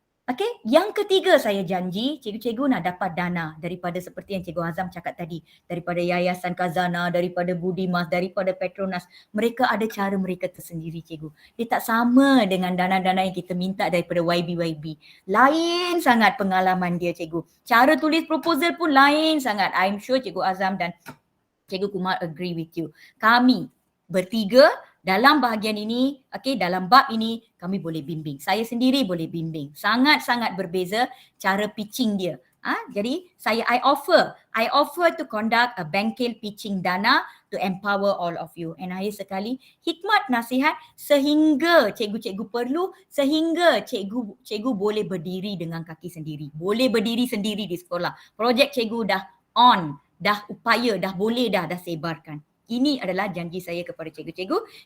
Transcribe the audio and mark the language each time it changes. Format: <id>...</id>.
<ms>Okay, yang ketiga saya janji cikgu-cikgu nak dapat dana daripada seperti yang Cikgu Azam cakap tadi, daripada Yayasan Khazanah, daripada Budimas, daripada Petronas. Mereka ada cara mereka tersendiri cikgu. Dia tak sama dengan dana-dana yang kita minta daripada YB. Lain sangat pengalaman dia cikgu. Cara tulis proposal pun lain sangat.</ms> <en>I'm sure Cikgu Azam dan Cikgu Kumar agree with you.</en> <ms>Kami bertiga dalam bahagian ini, okay, dalam bab ini kami boleh bimbing. Saya sendiri boleh bimbing. Sangat-sangat berbeza cara pitching dia. Jadi</ms> <en>I offer to conduct a</en> <ms>bengkel pitching dana</ms> <en>to empower all of you.</en> <ms>And akhir sekali, hikmat nasihat sehingga cikgu-cikgu perlu, sehingga cikgu boleh berdiri dengan kaki sendiri. Boleh berdiri sendiri di sekolah. Projek cikgu dah on, dah upaya, dah boleh dah sebarkan. Ini adalah janji saya kepada cikgu-cikgu.</ms>